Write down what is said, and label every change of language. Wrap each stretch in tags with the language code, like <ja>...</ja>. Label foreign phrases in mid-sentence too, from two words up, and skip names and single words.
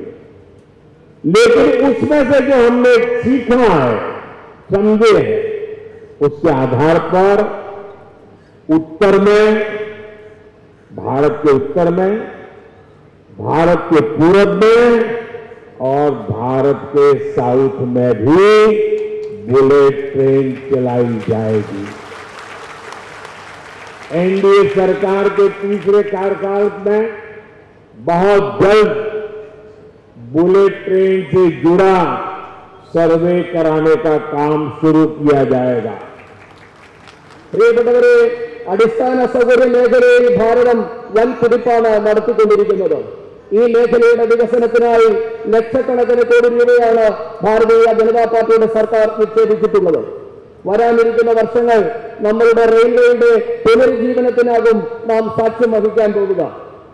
<hi>लेकिन उसमें से जो हमने सीखा है, समझे हैं, उसके आधार पर उत्तर में, भारत के उत्तर में, भारत के पूरब में और भारत के साउथ में भी</hi> <en>bullet train</en> <hi>चलाई जाएगी। एनडीए सरकार के तीसरे कार्यकाल में बहुत जल्द</hi> <en>bullet train</en> <hi>से जुड़ा सर्वे कराने का काम शुरू किया जाएगा।</hi> <ml>പ്രിയപ്പെട്ടവരെ, അടിസ്ഥാന സൗകര്യ മേഖലയിൽ ഭാരതം വൻ കുതിപ്പാണ് നടത്തിക്കൊണ്ടിരിക്കുന്നത്. ഈ മേഖലയുടെ വികസനത്തിനായി ലക്ഷക്കണക്കിന് കോടി രൂപയാണ് ഭാരതീയ ജനതാ പാർട്ടിയുടെ സർക്കാർ നിക്ഷേപിച്ചിട്ടുള്ളത്. വരാനിരിക്കുന്ന വർഷങ്ങൾ നമ്മളുടെ റെയിൽവേയുടെ പുനരുജ്ജീവനത്തിനാകും നാം സാക്ഷ്യം വഹിക്കാൻ പോകുക.</ml>